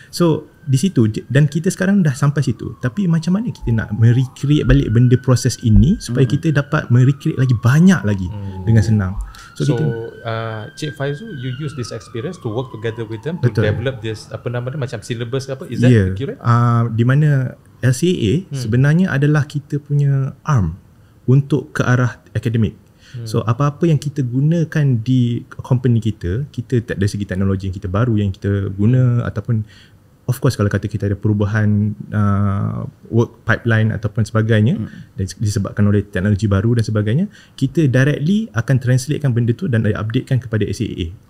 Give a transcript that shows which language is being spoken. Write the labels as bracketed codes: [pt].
[ms] So di situ, dan kita sekarang dah sampai situ, tapi macam mana kita nak merecreate balik benda proses ini supaya kita dapat merecreate lagi banyak lagi dengan senang. [en] So Cik Faizul, you use this experience to work together with them to develop this [ms] macam [en] syllabus [ms] ke apa? [en] Is that accurate? [ms] Di mana LCAA sebenarnya adalah kita punya arm untuk ke arah akademik. So apa-apa yang kita gunakan di company kita dari segi teknologi yang kita baru yang kita guna, ataupun [en] of course [ms] kalau kata kita ada perubahan [en] work pipeline [ms] ataupun sebagainya, dan disebabkan oleh teknologi baru dan sebagainya, kita directly akan translatekan benda tu dan updatekan kepada SAA.